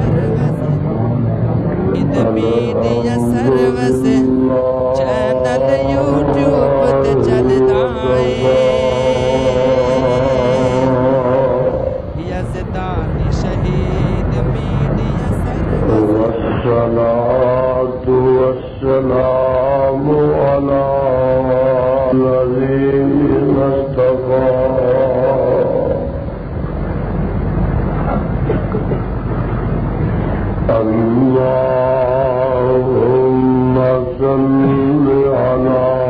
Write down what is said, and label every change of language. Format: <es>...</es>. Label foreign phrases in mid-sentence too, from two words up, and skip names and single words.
<en>service channel</en> <pa>یوٹیوب تے چلدا ہے یزدانی شہید میڈیا سروس</pa> <ar>والصلاة والسلام على نبينا مصطفى اللهم صل على</ar>